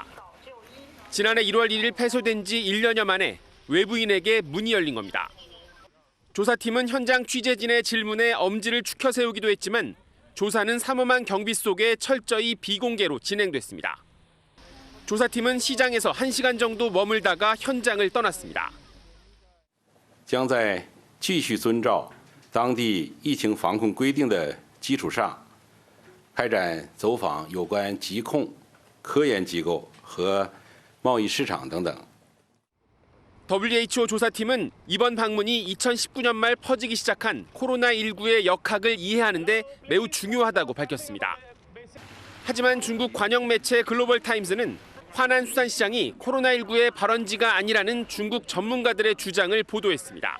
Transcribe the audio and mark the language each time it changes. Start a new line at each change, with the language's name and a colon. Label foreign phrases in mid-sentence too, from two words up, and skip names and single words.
Korean: 지난해 1월 1일 폐쇄된 지 1년여 만에 외부인에게 문이 열린 겁니다. 조사팀은 현장 취재진의 질문에 엄지를 축혀 세우기도 했지만 조사는 삼엄한 경비 속에 철저히 비공개로 진행됐습니다. 조사팀은 시장에서 1시간 정도 머물다가 현장을 떠났습니다.
Chinese: 将在继续遵照当地疫情防控规定的基础上，开展走访有关疾控、科研机构和贸易市场等等。
Korean: WHO 조사팀은 이번 방문이 2019년 말 퍼지기 시작한 코로나19의 역학을 이해하는 데 매우 중요하다고 밝혔습니다. 하지만 중국 관영 매체 글로벌타임스는 화난 수산시장이 코로나19의 발원지가 아니라는 중국 전문가들의 주장을 보도했습니다.